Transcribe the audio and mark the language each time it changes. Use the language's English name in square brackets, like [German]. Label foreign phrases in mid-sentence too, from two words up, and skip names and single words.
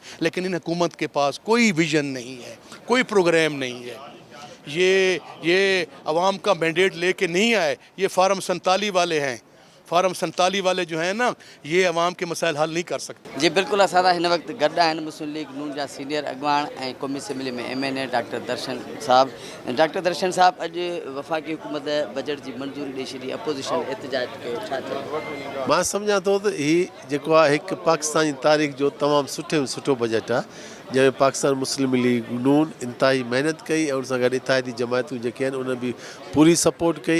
[Urdu] لیکن ان حکومت کے پاس کوئی ویژن نہیں ہے, کوئی پروگرام نہیں ہے. یہ عوام کا مینڈیٹ لے کے نہیں آئے. یہ فارم 47 والے ہیں. فارم 47 والے جو ہیں نا یہ عوام کے مسائل حل نہیں کر سکتے. جی بالکل. [Sindhi] اساں ہن وقت گڈ آہن مسلم لیگ نون جا سینئر اڳواڻ ऐं قومی اسمبلی में MNA ڈاکٹر درشن صاحب. ڈاکٹر درشن صاحب, اॼु वफ़ाक़ी हुकूमत बजट जी मंज़ूरी ॾेई छॾी, अपोज़िशन एहतिजाज कयो, छा थियो? मां सम्झां थो त हीउ जेको आहे हिकु पाकिस्तानी तारीख़ जो तमामु सुठो बजट आहे जंहिंमें पाकिस्तान मुस्लिम लीग नून इंतिहाई महिनत कई ऐं उन सां गॾु इतादी जमायतूं जेके आहिनि उन बि पूरी सपोर्ट कई.